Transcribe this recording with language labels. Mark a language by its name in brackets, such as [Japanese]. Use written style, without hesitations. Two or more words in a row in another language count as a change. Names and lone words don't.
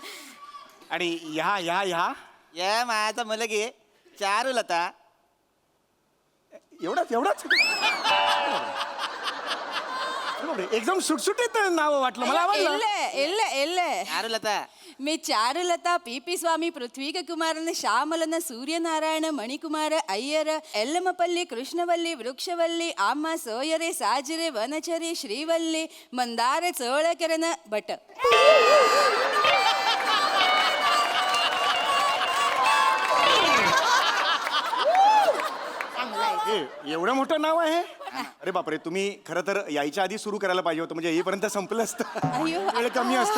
[Marathi] आणि ह्या या माझा मुलगी चारुलता. एवढाच एकदम सुटसुटीत नाव वाटलं मला आवडलं. [Kannada] ಇಲ್ಲ ಇಲ್ಲ ಇಲ್ಲ [Marathi] चारुलता मी चारुलता ಪಿ ಸ್ವಾಮಿ ಪೃಥ್ವಿಕ ಕುಮಾರನ ಶ್ಯಾಮಲನ ಸೂರ್ಯನಾರಾಯಣ ಮಣಿಕುಮಾರ ಅಯ್ಯರ ಎಲ್ಲಮಪಲ್ಲಿ ಕೃಷ್ಣವಲ್ಲಿ ವೃಕ್ಷವಲ್ಲಿ ಆಮ್ಮ ಸೋಯರೆ ಸಾಜಿರೆ ವನಚರಿ ಶ್ರೀವಲ್ಲಿ ಮಂದಾರ ಚೋಳಕೆರನ ಭಟ್. एवढं मोठं नाव आहे. अरे बापरे तुम्ही खरं तर यायच्या आधी सुरू करायला पाहिजे होतं म्हणजे येईपर्यंत संपलं असतं. अय्यो. वेळ कमी असतो.